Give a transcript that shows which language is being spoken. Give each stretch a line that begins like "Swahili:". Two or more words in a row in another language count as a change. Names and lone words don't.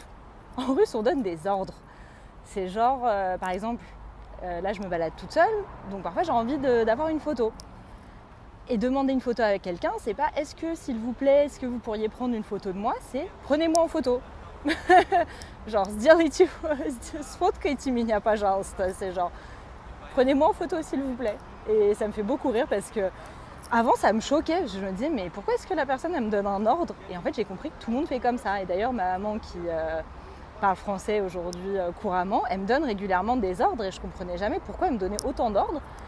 French: En russe, on donne des ordres. C'est genre, par exemple, là je me balade toute seule, donc parfois j'ai envie d'avoir une photo. Et demander une photo avec quelqu'un, c'est pas « est-ce que, s'il vous plaît, est-ce que vous pourriez prendre une photo de moi ?» C'est « prenez-moi en photo ». Genre,
Russian: sfotkайте меня, пожалуйста.
French: C'est genre, prenez-moi en photo s'il vous plaît. Et ça me fait beaucoup rire parce que avant ça me choquait. Je me disais, mais pourquoi est-ce que la personne elle me donne un ordre ? Et en fait, j'ai compris que tout le monde fait comme ça. Et d'ailleurs, ma maman qui parle français aujourd'hui couramment, elle me donne régulièrement des ordres et je comprenais jamais pourquoi elle me donnait autant d'ordres.